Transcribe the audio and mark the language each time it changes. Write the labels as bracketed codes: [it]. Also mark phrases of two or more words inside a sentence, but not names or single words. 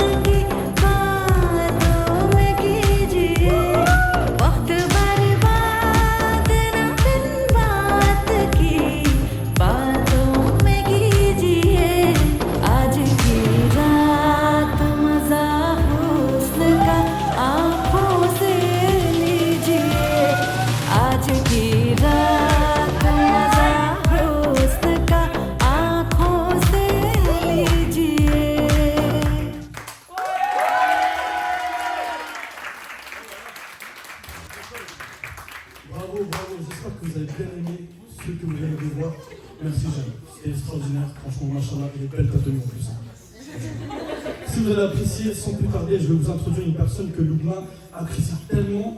[hi] की बातों में कीजिए वक्त बर्बाद न बिन बात की बातों में कीजिए आज की रात मजा हुस्न का आँखों से लीजिए आज की रात मजा हुस्न का आँखों से लीजिए [fr] Bravo, j'espère que vous avez bien aimé ce que vous venez de voir. Merci Jeanne, c'était extraordinaire, franchement, machallah, il est belle ta tenue en plus. Si vous avez apprécié, sans plus tarder, je vais vous introduire une personne que Lubna apprécie tellement